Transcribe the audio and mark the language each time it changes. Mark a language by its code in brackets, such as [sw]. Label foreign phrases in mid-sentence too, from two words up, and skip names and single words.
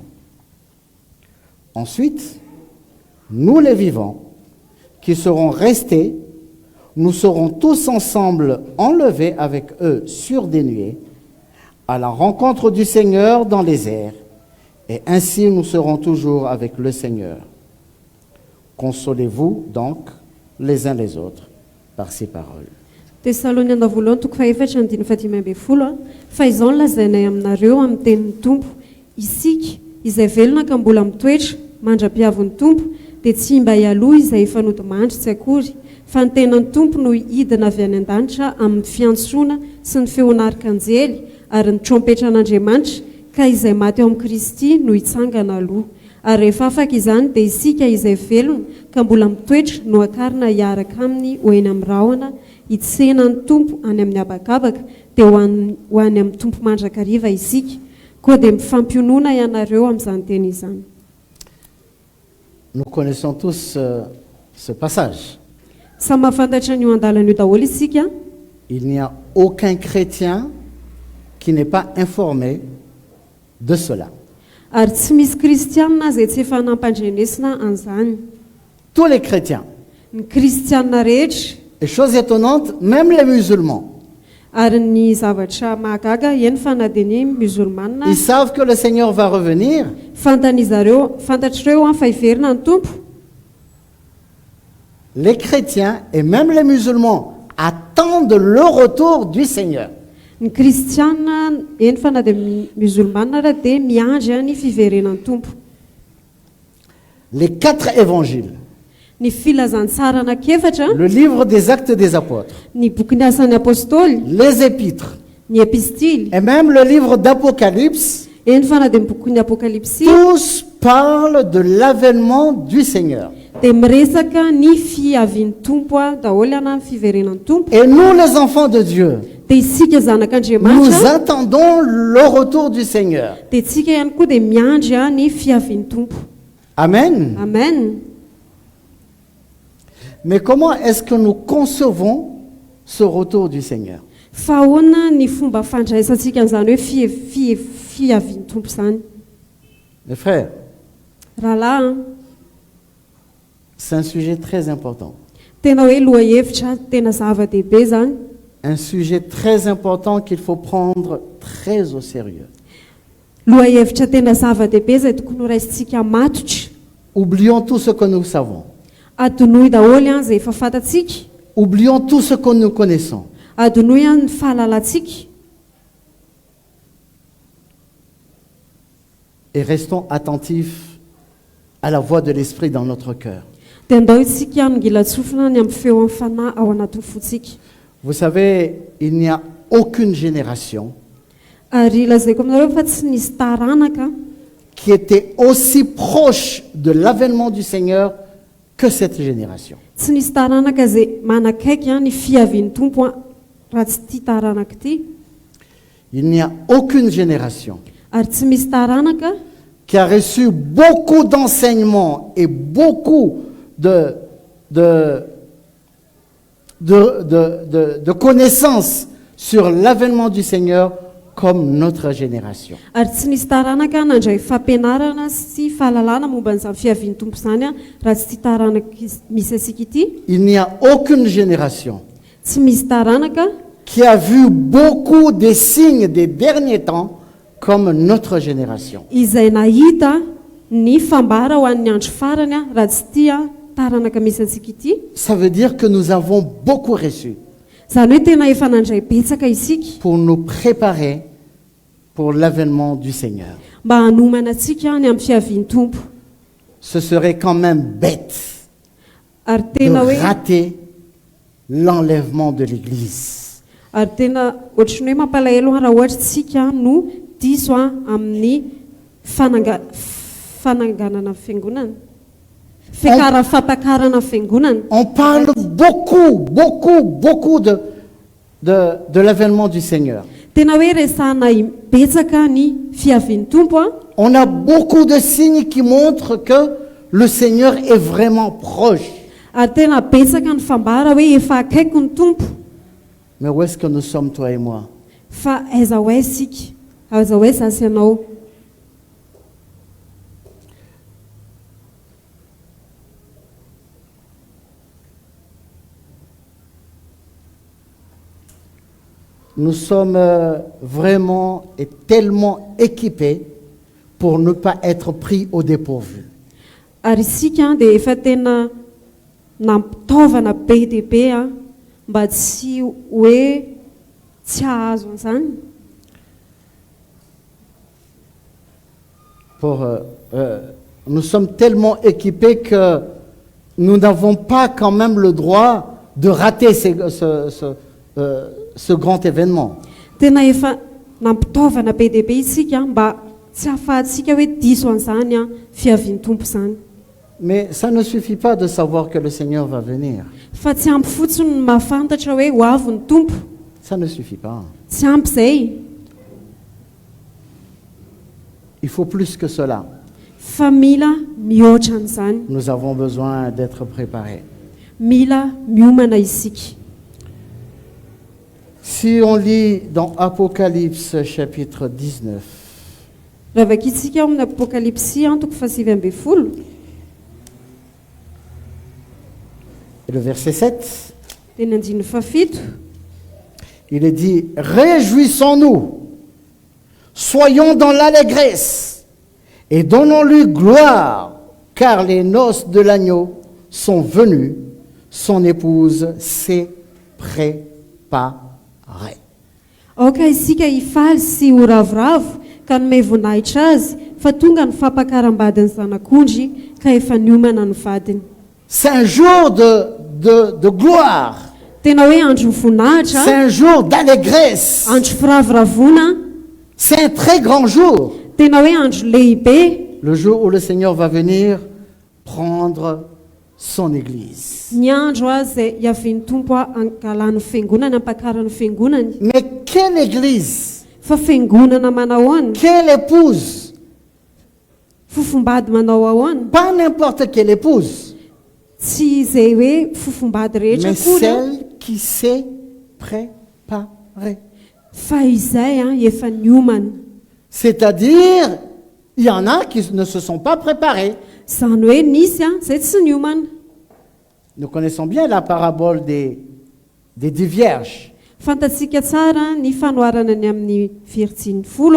[fr] Ensuite, nous les vivants, qui serons restés, nous serons tous ensemble enlevés avec eux sur des nuées, à la rencontre du Seigneur dans les airs, et ainsi nous serons toujours avec le Seigneur. Consolez-vous donc les uns les autres par ces paroles. [mg] Tesaloniana voalohany toko faefatra ny 15 fa izao no lazainay aminareo amin'ny tenin'ny Tompo, isika izay velona ka mbola mitoetra mandra-piavon'ny Tompo dia tsy mba hialoha izay efa nodimandry tsy akory, fa ny tenan'ny Tompo no hidina avy any an-danitra amin'ny fiantsoana sy ny feon'arkanjely ary ny trompetra'Andriamanitra, ka izay maty eo amin'ny Kristy no hitsangana aloha. Ary rehefa afaka izany dia isika izay velona ka mbola mitoetra no akarina hiaraka aminy ho eny amin'ny rahona hitsenan'ny Tompo any amin'ny habakabaka, dia ho any amin'ny Tompo mandrakariva isika, koa dia mifampionoana ianareo amin'izany teny izany. [fr] Nous connaissons tous ce passage. [mg] Samy mahafantatra ny io andalana io daholo isika. [fr] Il n'y a aucun chrétien qui n'est pas informé de cela. [mg] Ary tsy misy kristianina izay tsy efa nampandrenesina an'izany. [fr] Tous les chrétiens. [mg] Ny kristianina rehetra. [fr] Et chose étonnante, même les musulmans. [mg] Ary ny zavatra mahagaga eny fa na dia ny musulmana. [fr] Ils savent que le Seigneur va revenir. [mg] Fantatrareo fa hiverina ny Tompo. [fr] Les chrétiens et même les musulmans attendent le retour du Seigneur. [mg] Ny kristianina eny fa na dia musulmana raha dia miandry ny fiverenan'ny Tompo. [fr] Les 4 évangiles. [mg] Ny filazantsara anankiefatra. [fr] Le livre des Actes des Apôtres. [mg] Ny boky ny asan'ny apôstôly. [fr] Les épîtres. [mg] Ny epistily. [fr] Et même le livre d'Apocalypse. [mg] Eny fa na dia boky ny apokalipsy. [fr] Tous parlent de l'avènement du Seigneur. [mg] Dia miresaka ny fiavian'ny Tompo daholo ana fiverenan'ny Tompo. [fr] Et nous les enfants de Dieu, [mg] dia isika zanak'Andriamanitra, [fr] nous attendons le retour du Seigneur. [mg] Dia isika ihany koa dia miandry ny fiavian'ny Tompo. [fr] Amen. [mg] Amen. [fr] Mais comment est-ce que nous concevons ce retour du Seigneur? [mg] Fa ahoana ny fomba fandraisantsika an'izany hoe fiavian'ny Tompo zany? [fr] Mes frères, [mg] Rahalahy, [fr] c'est un sujet très important. [mg] Tena hoe lohahevitra tena zava-dehibe zany. [fr] Un sujet très important qu'il faut prendre très au sérieux. [mg] Lohahevitra tena zava-dehibe izay tokony ho raisintsika matotra. [fr] Oublions tout ce que nous savons. [mg] Adonoy daholo izay efa fantatsika. [fr] Oublions tout ce que nous connaissons. [mg] Adonoy ny fahalalantsika. [fr] Et restons attentifs à la voix de l'Esprit dans notre cœur. [mg] Dia andao isika migila tsofina ny amin'ny feo amin'ny fanahy ao anatin'ny fontsika. [fr] Vous savez, il n'y a aucune génération [mg] Ary lazaiko aminareo fa tsy nisy taranaka [fr] qui était aussi proche de l'avènement du Seigneur que cette génération. [mg] tsy nisy taranaka izay manakaiky ny fiavian'ny Tompo raha tsy ity taranaka ity. [fr] Il n'y a aucune génération [mg] Ary tsy misy taranaka [fr] qui a reçu beaucoup d'enseignements et beaucoup de connaissances sur l'avènement du Seigneur comme notre génération. [mg] Ary tsy nisy taranaka nandray fampianarana sy fahalalana momba n'izany fiavian'ny Tompo zany raha tsy ity taranaka misy asika ity. [fr] Il n'y a aucune génération [mg] Tsy misy taranaka [fr] qui a vu beaucoup des signes des derniers temps comme notre génération. [mg] izay nahita ny fambara ho an'ny andro farany raha tsy ity taranaka misy antsika ity. [fr] Ça veut dire que nous avons beaucoup reçu [mg] Zany hoe tena efa nandray betsaka isika [fr] pour nous préparer pour l'avènement du Seigneur. [mg] mba hanomana antsika ny amin'ny fiavian'ny Tompo. [fr] Ce serait quand même bête [mg] Ary [fr] de [mg] tena hoe [fr] rater l'enlèvement de l'Église. [mg] ary tena ohatrany hoe mampalahelo raha ohatra tsika no diso amin'ny fananganana fiangonana. Fampakarana fiangonana. [fr] On parle beaucoup de l'avènement du Seigneur. [mg] tena hoe resana betsaka ny fiavian'ny tompo a. [fr] On a beaucoup de signes qui montrent que le Seigneur est vraiment proche. [mg] Ary tena betsaka ny fambara hoe efa akaiky ny tompo. [fr] Mais où est-ce que nous sommes, toi et moi? [mg] Fa aiza ho aiza isika, aiza ho aiza sy ianao. [fr] Nous sommes vraiment et tellement équipés pour ne pas être pris au dépourvu. [mg] Ary isika dia efa tena nampitaovana be dia be a mba tsy hoe tsy hahazo an'izany. [fr] Nous sommes tellement équipés que nous n'avons pas quand même le droit de rater ce grand événement. [mg] Tena efa nampitaovana be dia be isika mba tsy hahafahantsika hoe diso an'izany a fiavian'ny tompo izany. [fr] Mais ça ne suffit pas de savoir que le Seigneur va venir. [mg] Fa tsy ampy fotsiny ny mahafantatra hoe ho avy ny tompo. [fr] Ça ne suffit pas. [mg] Tsy ampy izay. [fr] Il faut plus que cela. [mg] Fa mila mihoatra an'izany. [fr] Nous avons besoin d'être préparés. [mg] Mila miomana isika. [fr] Si on lit dans Apocalypse chapitre 19, [mg] Raha vakitsika amin'ny Apokalipsy antoko fahasivy ambin'ny folo. [fr] et le verset 7, [mg] Teny andininy fafito. [fr] il est dit « Réjouissons-nous, soyons dans l'allégresse et donnons-lui gloire, car les noces de l'agneau sont venues, son épouse s'est préparée. » [mg] Aoka isika hifaly sy ho ravoravo ka nomey voninahitra azy fa tonga ny fampakaram-badiny zanak'ondry ka efa niomana ny vadiny. [fr] C'est un jour de gloire, [mg] Tena hoe andro voninahitra, [fr] c'est un jour d'allégresse, [mg] andro firavoravoana, [fr] c'est un très grand jour. [mg] tena hoe andro lehibe, [fr] Le jour où le Seigneur va venir prendre son Église. [mg] ny andro a izay hiavian'ny tompo a angalany fiangonana, ampakarany fiangonany. [fr] Mais quelle Église? [mg] Fa fiangonana manao ahoana? [fr] Quelle épouse? [mg] Fofombady manao ahoana? [fr] Pas n'importe quelle épouse, [mg] Tsy izay hoe fofombady rehetra [fr] mais [mg] koa, [fr] celle qui s'est préparée. [mg] fa izay a efa niomana. [fr] C'est-à-dire, il y en a qui ne se sont pas préparés. [mg] Izany hoe nisy a izay tsy niomana. [fr] Nous connaissons bien la parabole des 10 vierges. [mg] Fantatsika tsara ny fanoharana ny amin'ny fihetsiny folo a.